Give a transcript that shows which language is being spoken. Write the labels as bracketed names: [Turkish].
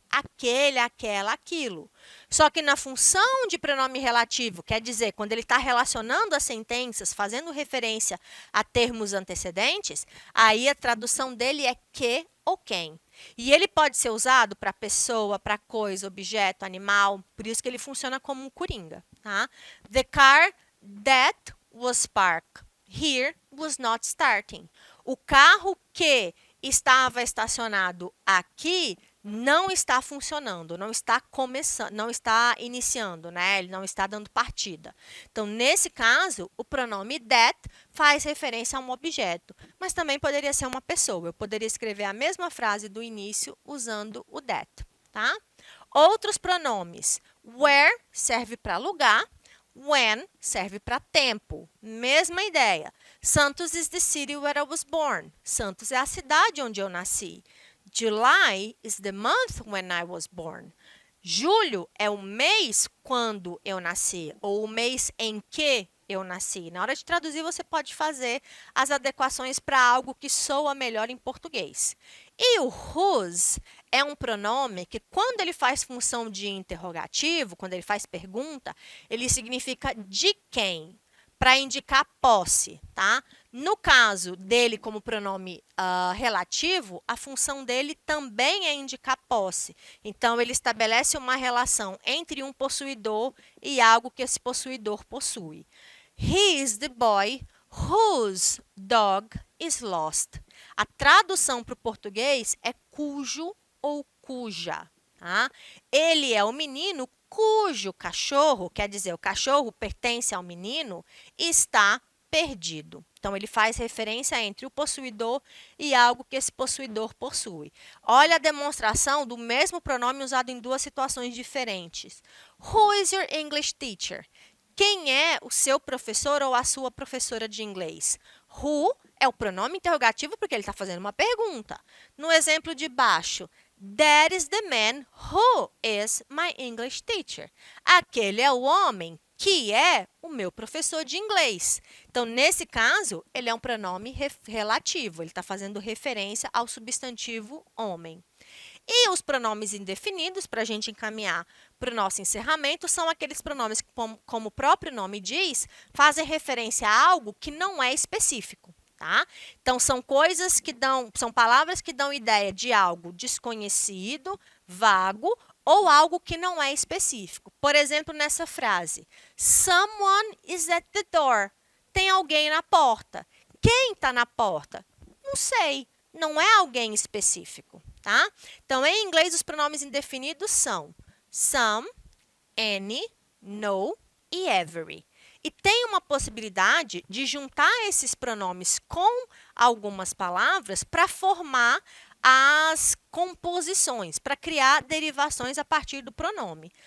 [Portuguese] Aquele, aquela, aquilo. Só que na função de pronome relativo, quer dizer, quando ele está relacionando as sentenças, fazendo referência a termos antecedentes, aí a tradução dele é que ou quem. E ele pode ser usado para pessoa, para coisa, objeto, animal, por isso que ele funciona como um coringa. Tá? [English] The car that was parked here was not starting. [Portuguese] O carro que estava estacionado aqui não está funcionando, não está começando, não está iniciando, né? Ele não está dando partida. Então, nesse caso, o pronome that faz referência a um objeto, mas também poderia ser uma pessoa. Eu poderia escrever a mesma frase do início usando o that, tá? Outros pronomes. Where serve para lugar, when serve para tempo. Mesma ideia. [English] Santos is the city where I was born. [Portuguese] Santos é a cidade onde eu nasci. [English] July is the month when I was born. [Portuguese] Julho é o mês quando eu nasci, ou o mês em que eu nasci. Na hora de traduzir, você pode fazer as adequações para algo que soa melhor em português. E o whose é um pronome que, quando ele faz função de interrogativo, quando ele faz pergunta, ele significa de quem, para indicar posse, tá? No caso dele como pronome relativo, a função dele também é indicar posse. Então, ele estabelece uma relação entre um possuidor e algo que esse possuidor possui. [English] He is the boy whose dog is lost. [Portuguese] A tradução para o português é cujo ou cuja. Tá? Ele é o menino cujo cachorro, quer dizer, o cachorro pertence ao menino, está perdido. Então, ele faz referência entre o possuidor e algo que esse possuidor possui. Olha a demonstração do mesmo pronome usado em duas situações diferentes. [English] Who is your English teacher? [Portuguese] Quem é o seu professor ou a sua professora de inglês? Who é o pronome interrogativo porque ele está fazendo uma pergunta. No exemplo de baixo, [English] that is the man who is my English teacher. [Portuguese] Aquele é o homem que é o meu professor de inglês. Então, nesse caso, ele é um pronome relativo. Ele está fazendo referência ao substantivo homem. E os pronomes indefinidos, para a gente encaminhar para o nosso encerramento, são aqueles pronomes que, como o próprio nome diz, fazem referência a algo que não é específico. Tá? Então, são palavras que dão ideia de algo desconhecido, vago, ou algo que não é específico. Por exemplo, nessa frase, [English] someone is at the door. [Portuguese] Tem alguém na porta. Quem está na porta? Não sei, não é alguém específico. Tá? Então, em inglês, os pronomes indefinidos são some, any, no e every. E tem uma possibilidade de juntar esses pronomes com algumas palavras para formar as composições, para criar derivações a partir do pronome.